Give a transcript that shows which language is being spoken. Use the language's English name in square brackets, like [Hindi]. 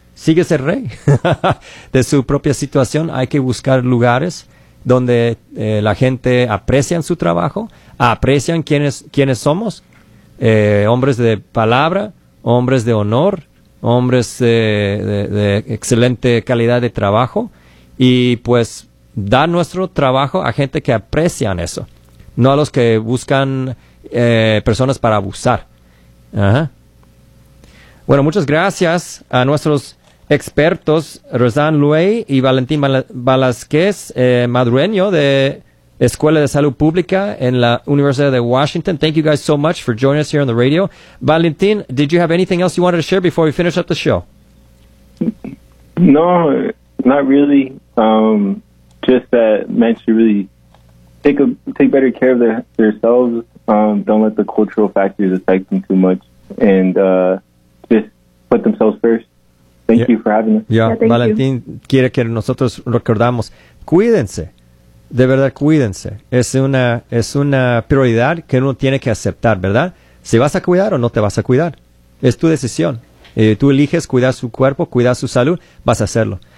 [Spanish] Sigue ser rey de su propia situación. Hay que buscar lugares donde la gente aprecian su trabajo, aprecian quiénes somos, hombres de palabra, hombres de honor, hombres de excelente calidad de trabajo, y pues dar nuestro trabajo a gente que aprecian eso, no a los que buscan personas para abusar. Ajá. Bueno, muchas gracias a nuestros expertos, Rosanne Luey y Valentín Balasquez, madrileño de Escuela de Salud Pública en la Universidad de Washington. [English] Thank you guys so much for joining us here on the radio. Valentín, did you have anything else you wanted to share before we finish up the show? No, not really. Just that men should really take better care of themselves. Don't let the cultural factors affect them too much. And just put themselves first. Thank you for having us. [Spanish] Valentín quiere que nosotros recordamos, cuídense, de verdad cuídense. Es una prioridad que uno tiene que aceptar, ¿verdad? Si vas a cuidar o no te vas a cuidar, es tu decisión. Tú eliges cuidar su cuerpo, cuidar su salud, vas a hacerlo.